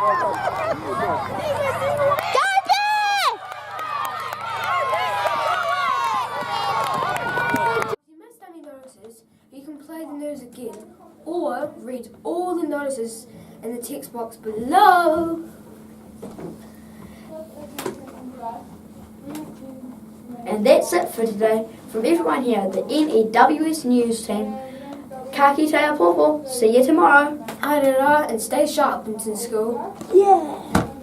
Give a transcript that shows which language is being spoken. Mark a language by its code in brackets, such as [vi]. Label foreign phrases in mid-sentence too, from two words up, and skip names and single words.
[en] If you missed any notices, you can play the news again or read all the notices in the text box below. And that's it for today. From everyone here at the N.E.W.S news team, [mi] ka kite a popo. [en] See you tomorrow. Airera and stay sharp, Winton School. Yeah.